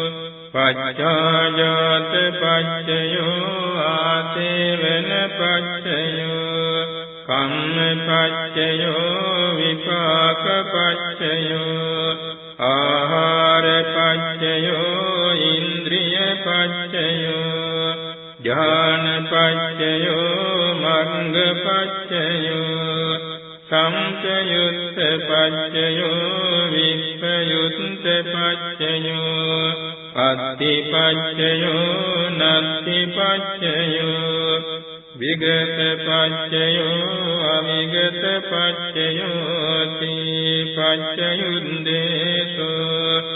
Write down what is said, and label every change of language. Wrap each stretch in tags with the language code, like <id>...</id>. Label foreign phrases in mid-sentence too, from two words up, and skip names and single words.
<pi>පච්චාජාත පච්චයෝ ආසේවන පච්චයෝ කම්ම පච්චයෝ විපාක පච්චයෝ ආහාර පච්චයෝ ඉන්ද්‍රිය පච්චයෝ ඥාන පච්චයෝ මග්ග පච්චයෝ සම්පයුත්ත පච්චයෝ විප්පයුත්ත පච්චයෝ අත්ථි පච්චයෝ නත්ථි පච්චයෝ විගත පච්චයෝ අවිගත පච්චයෝ ති පච්චයුද්දේශෝ</pi>